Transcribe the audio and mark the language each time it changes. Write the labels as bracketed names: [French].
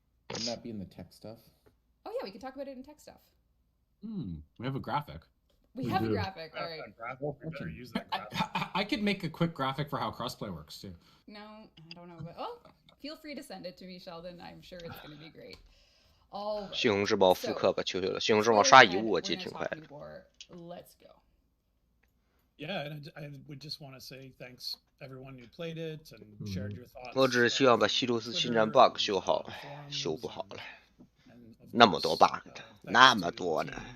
[English] Wouldn't that be in the tech stuff? Oh yeah, we could talk about it in tech stuff. We have a graphic. We We have a do. graphic. All right. That graphic, we better use that graphic. I could make a quick graphic for how crossplay works too. No, I don't know. But oh, feel free to send it to me, Sheldon. I'm sure it's going to be great. All right. [Chinese] 西红柿包复刻吧，求求了！西红柿包刷遗物我记得挺快的。 [English] Let's go. Yeah, and I would just want to say thanks everyone who played it and shared your thoughts. [Chinese] 我只是希望把西鲁斯侵占 [English] bug [Chinese] 修好，修不好了，那么多 bug 的，那么多呢。